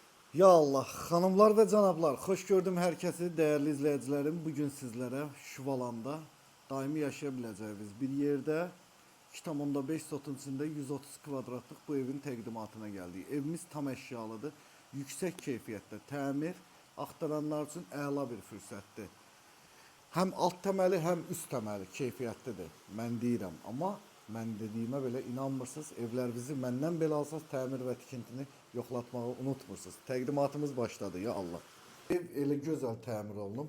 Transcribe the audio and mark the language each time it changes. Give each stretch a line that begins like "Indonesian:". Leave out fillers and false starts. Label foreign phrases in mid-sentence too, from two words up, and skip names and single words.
Turkish: Ya Allah, hanımlar ve canablar, hoş gördüm herkesi, değerli izleyicilerim. Bugün sizlere Şuvalanda daimi yaşayabileceğimiz bir yerde 2,5 sotun içinde 130 kvadratlık bu evin təqdimatına geldik. Evimiz tam eşyalıdır,
Azerbaijani: yüksek keyfiyyətdə təmir, axtaranlar üçün əla bir fürsətdir. Həm alt təməli, həm üst təməli keyfiyyətlidir. Mən deyirəm, amma mən dediyimə belə inanmırsınız. Evlərinizi məndən belə alsaz təmir və tikintini yoxlatmağı unutmursunuz. Təqdimatımız başladı ya Allah. Ev elə gözəl təmir olunub.